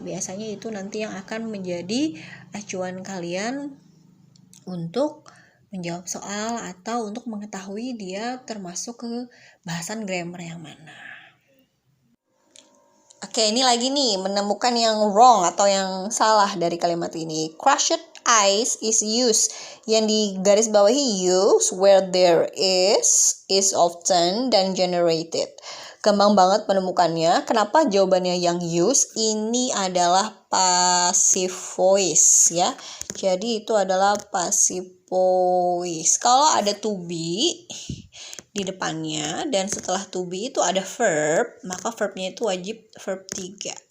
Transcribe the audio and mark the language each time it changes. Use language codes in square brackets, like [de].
[id] Biasanya itu nanti yang akan menjadi acuan kalian untuk menjawab soal atau untuk mengetahui dia termasuk ke bahasan grammar yang mana. Oke, ini lagi nih menemukan yang wrong atau yang salah dari kalimat ini. [en] Crushed ice is used. [id] Yang di garis bawahi use [en] where there is often [id] dan generated. Gampang banget menemukannya. Kenapa jawabannya yang use? Ini adalah passive voice ya. Jadi itu adalah passive voice. Kalau ada to be di depannya dan setelah to be itu ada verb, maka verbnya itu wajib verb 3.